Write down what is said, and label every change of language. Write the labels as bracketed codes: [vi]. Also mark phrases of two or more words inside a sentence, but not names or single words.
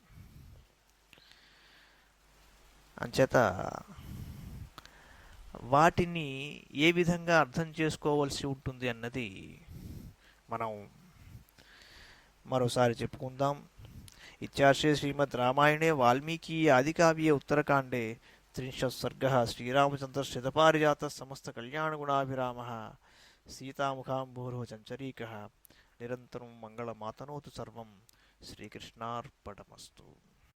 [te] అంచేత వాటిని ఏ విధంగా అర్థం చేసుకోవాల్సి ఉంటుంది అన్నది మనం మరోసారి చెప్పుకుందాం. [sa] ఇత్యార్షే శ్రీమద్ రామాయణే వాల్మీకి ఆదికావ్యే ఉత్తరకాండే 30 सर्गः श्रीरामचन्द्रश्रितपारिजातः समस्तकल्याणगुणाभिरामः सीतामुखाम्भोरुह चञ्चरीकः निरन्तरं मङ्गलमातनोतु सर्वं श्रीकृष्णार्पणमस्तु।